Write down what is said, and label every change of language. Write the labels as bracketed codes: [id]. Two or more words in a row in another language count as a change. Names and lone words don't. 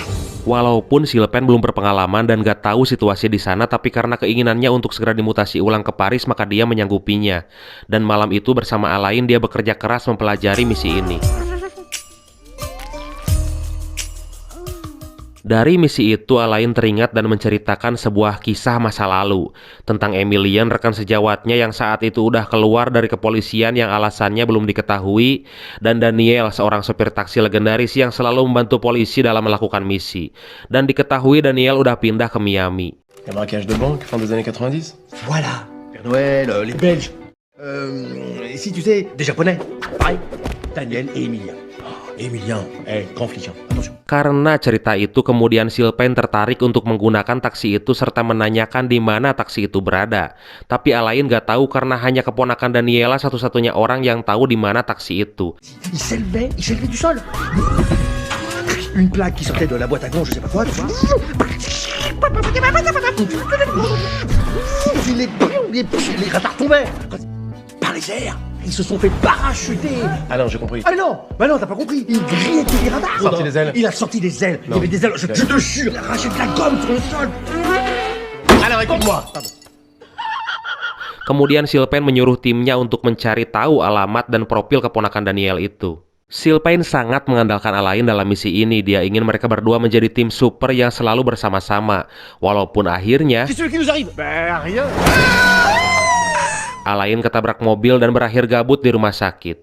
[id] Walaupun Sylvain belum berpengalaman dan gak tahu situasi di sana, tapi karena keinginannya untuk segera dimutasi ulang ke Paris, maka dia menyanggupinya. Dan malam itu bersama Alain dia bekerja keras mempelajari misi ini. Dari misi itu, Alain teringat dan menceritakan sebuah kisah masa lalu tentang Emilian, rekan sejawatnya yang saat itu udah keluar dari kepolisian yang alasannya belum diketahui, dan Daniel, seorang sopir taksi legendaris yang selalu membantu polisi dalam melakukan misi. Dan diketahui Daniel udah pindah ke Miami. [fr] Un braquage de banque, fin des années 90. Voilà, Père Noël, les Belges. Et si tu sais, des Japonais. Pareil, Daniel et Emilien. Emilien, grand flic, attention. [id] Karena cerita itu, kemudian Sylvain tertarik untuk menggunakan taksi itu serta menanyakan di mana taksi itu berada. Tapi Alain gak tahu karena hanya keponakan Daniela satu-satunya orang yang tahu di mana taksi itu. [fr] Il s'élevait du sol. Une plaque qui sortait de la boîte à gants, je sais pas quoi. Les radars tombaient. Par les airs. Ils se sont fait parachuter. Ah non, j'ai compris. Ah non, bah non, t'as pas compris. Il grillait les radars. Sorti des ailes. Il a sorti des ailes. Il y avait des ailes. Je te jure, il a arraché de la gomme sur le sol. Alors écoute-moi. [id] Kemudian Sylvain menyuruh timnya untuk mencari tahu alamat dan profil keponakan Daniel itu. Sylvain sangat mengandalkan Alain dalam misi ini. Dia ingin mereka berdua menjadi tim super yang selalu bersama-sama. Walaupun akhirnya Alain ketabrak mobil dan berakhir gabut di rumah sakit.